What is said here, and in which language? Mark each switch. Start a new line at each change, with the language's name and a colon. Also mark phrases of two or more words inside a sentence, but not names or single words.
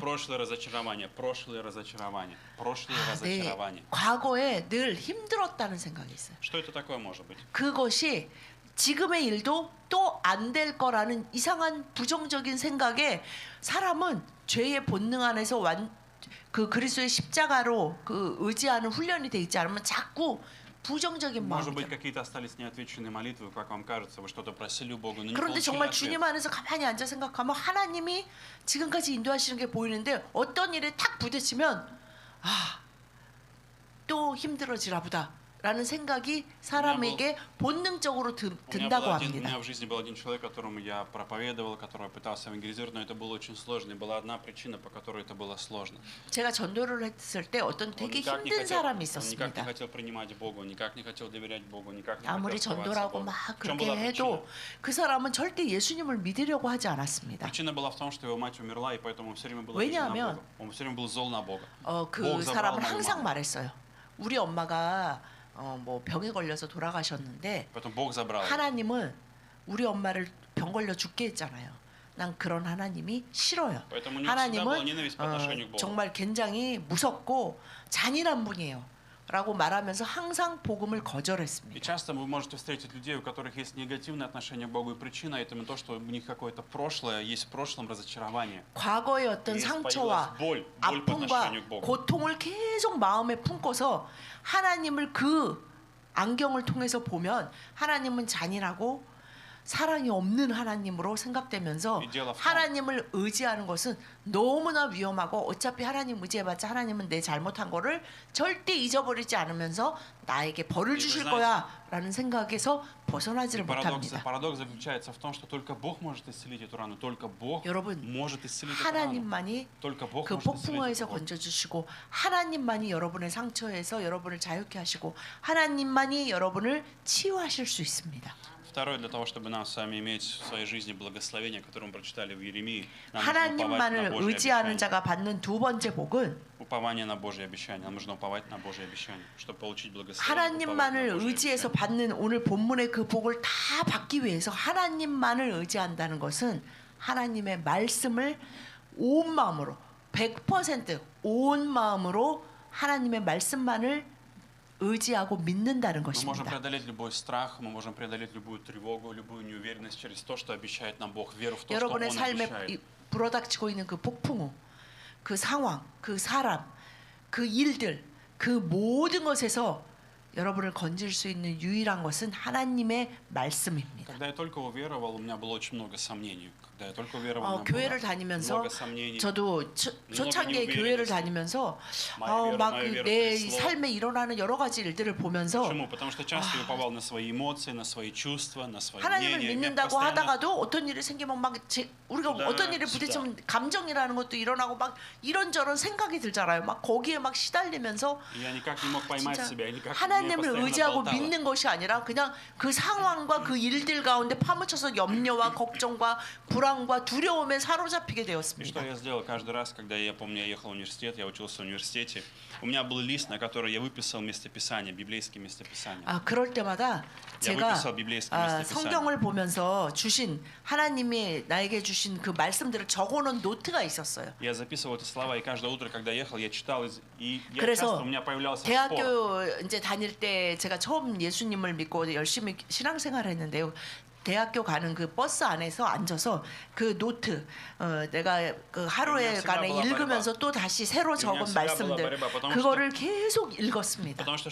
Russian: прошлое разочарование, прошлые разочарования, прошлые
Korean: 내
Russian: разочарования.
Korean: 과거에 늘 힘들었다는 생각이 있어요.
Russian: Что это такое может быть?
Korean: 그것이 지금의 일도 또 안 될 거라는 이상한 부정적인 생각에 사람은 죄의 본능 안에서 그 그리스도의 십자가로 그 의지하는 훈련이 돼 있지 않으면 자꾸 부정적인
Russian: Может быть,
Korean: 마음이.
Russian: какие-то остались неотвеченные молитвы, как вам кажется, вы что-то просили у Бога, но не
Korean: 그런데
Russian: получили
Korean: 정말
Russian: ответ.
Korean: 주님 안에서 가만히 앉아 생각하면 하나님이 지금까지 인도하시는 게 보이는데 어떤 일에 탁 부딪히면 또 힘들어지나 보다 라는 생각이 사람에게 본능적으로
Russian: У
Korean: 든다고
Russian: меня
Korean: 합니다.
Russian: в жизни был один человек, которому я проповедовал, который пытался евангелизировать, но это было очень сложно. И была одна причина, по которой это было сложно.
Korean: 제가 전도를 했을 때 어떤
Russian: Он
Korean: 되게
Russian: никак не
Korean: 힘든 사람이
Russian: хотел, он никак не
Korean: 있었습니다.
Russian: хотел принимать Бога, он никак не хотел доверять Богу, никак не
Korean: 아무리
Russian: хотел оставаться
Korean: 전도라고
Russian: Богу.
Korean: 막
Russian: В чем
Korean: 그렇게
Russian: была причина?
Korean: 해도 그 사람은 절대 예수님을 믿으려고 하지 않았습니다.
Russian: Причина была в том, что его мать умерла, и поэтому он все время был обижен на
Korean: 왜냐하면
Russian: Бога. Он все время был зол на Бога.
Korean: 그
Russian: Бог забрал
Korean: 사람은
Russian: мою
Korean: 항상
Russian: маму.
Korean: 말했어요. 우리 엄마가 뭐 병에 걸려서 돌아가셨는데
Russian: Поэтому Бог забрал его.
Korean: 하나님은 우리 엄마를 병 걸려 죽게 했잖아요. 난 그런 하나님이 싫어요.
Russian: Поэтому у него всегда была
Korean: 하나님은
Russian: ненависть по отношению к Богу.
Korean: 정말 굉장히 무섭고 잔인한 분이에요. 라고 말하면서 항상 복음을
Russian: И
Korean: 거절했습니다.
Russian: часто вы можете встретить людей, у которых есть негативное отношение к Богу, и причина этому то, что у них какое-то прошлое, есть в прошлом разочарование.
Korean: 과거의 어떤
Russian: Есть
Korean: 상처와
Russian: появилась боль по
Korean: 아픔과
Russian: отношению к Богу.
Korean: 고통을 계속 마음에 품고서 하나님을 그 안경을 통해서 보면 하나님은 잔인하고 사랑이 없는 하나님으로 생각되면서
Russian: 이 дело в том-
Korean: 하나님을 의지하는 것은 너무나 위험하고 어차피 하나님 의지해봤자 하나님은 내 잘못한 거를 절대 잊어버리지 않으면서 나에게 벌을 이 주실
Russian: вы
Korean: 거야라는 생각에서 벗어나지를
Russian: Парадокс
Korean: 못합니다.
Russian: заключается в том, что только Бог может исцелить эту рану, только Бог
Korean: 여러분,
Russian: может исцелить эту рану.
Korean: 하나님만이
Russian: Только Бог
Korean: 그
Russian: может исцелить
Korean: 폭풍어에서
Russian: эту боль.
Korean: 건져주시고 하나님만이 여러분의 상처에서 여러분을 자유케 하시고 하나님만이 여러분을 치유하실 수 있습니다.
Russian: Второе, для того, чтобы нам с вами иметь в своей жизни благословение, которое мы прочитали в Иеремии, нам нужно уповать на
Korean: 하나님만을
Russian: Божье
Korean: 의지하는
Russian: обещание.
Korean: 자가 받는 두 번째 복은
Russian: Упование на Божье обещание. Нам нужно уповать на Божье обещание, чтобы получить благословение.
Korean: 하나님만을
Russian: уповать на Божье
Korean: 의지해서
Russian: обещание.
Korean: 받는 오늘 본문의 그 복을 다 받기 위해서 하나님만을 의지한다는 것은 하나님의 말씀을 온 마음으로 100% 마음으로 하나님의 말씀만을 의지하고 믿는다는
Russian: Мы можем
Korean: 것입니다.
Russian: преодолеть любой страх, мы можем преодолеть любую тревогу, любую неуверенность через то, что обещает нам Бог, веру в то, что Он
Korean: 여러분의 삶에
Russian: обещает.
Korean: 불어닥치고 있는 그 폭풍우, 그 상황, 그 사람, 그 일들, 그 모든 것에서 여러분을 건질 수 있는 유일한 것은 하나님의 말씀입니다.
Russian: Когда я только уверовал, у меня было очень много сомнений. Когда я только уверовал, у меня
Korean: 교회를
Russian: было
Korean: 다니면서
Russian: много сомнений.
Korean: 저도 초창기에
Russian: много
Korean: 교회를
Russian: неуверенности.
Korean: 다니면서
Russian: Моя
Korean: 막
Russian: вера
Korean: 내
Russian: трясло.
Korean: 삶에 일어나는 여러 가지 일들을 보면서
Russian: Почему? Потому что часто я уповал на свои эмоции, на свои чувства, на свои
Korean: 하나님을
Russian: мнения. Я
Korean: 믿는다고
Russian: постоянно-
Korean: 하다가도 어떤 일이 생기면 우리가 네, 어떤 일에 부딪히면 감정이라는 것도 일어나고 막 이런저런 생각이 들잖아요. 막 거기에 막 시달리면서
Russian: Я никак не мог поймать
Korean: 진짜
Russian: себя, я никак мне
Korean: 하나님을
Russian: постоянно
Korean: 의지하고
Russian: болтало.
Korean: 믿는 것이 아니라 그냥 그 상황과 그 일들 가운데 파묻혀서 염려와 걱정과 불안과 두려움에 사로잡히게
Russian: И что
Korean: 되었습니다.
Russian: я сделал каждый раз, когда я помню, я ехал в университет, я учился в университете, у меня был лист, на который я выписал местописания, библейские местописания.
Korean: 그럴 때마다 제가
Russian: выписал библейские местописания.
Korean: 성경을 보면서 주신 하나님이 나에게 주신 그 말씀들을 적어놓은 노트가 있었어요.
Russian: Я записывал эти слова, и каждое утро, когда ехал, я читал, и я
Korean: 그래서
Russian: часто у меня появлялся спор.
Korean: 대학교 이제 다닐 때 제가 처음 예수님을 믿고 열심히 신앙생활을 했는데요. 대학교 가는 그 버스 안에서 앉아서 그 노트 내가 그 하루에 간에 읽으면서 또 다시 새로 적은 말씀들 그거를 계속 읽었습니다.